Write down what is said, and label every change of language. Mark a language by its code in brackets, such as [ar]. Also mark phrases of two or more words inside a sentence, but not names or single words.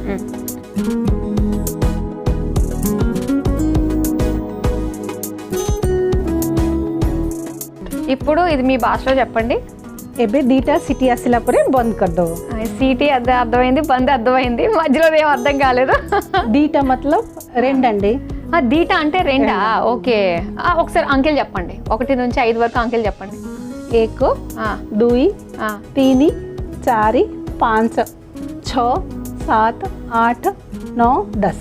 [te] ఇప్పుడు ఇది మీ భాషలో చెప్పండి. [or] ଏବେ ଦୁଇଟା ସିଟି ଆସିଲା ପରେ ବନ୍ଦ କରିଦେବ. [te] సీటీ అర్థమైంది, బంద్ అర్థమైంది, మధ్యలో ఏం అర్థం కాలేదు. దీటా మతలబ్ 2 అండి. దీటా అంటే 2. ఓకే, ఒకసారి అంకెలు చెప్పండి, 1 నుంచి 5 వరకు అంకెలు చెప్పండి. 1 2 3 4 5 6 7 8 9 10.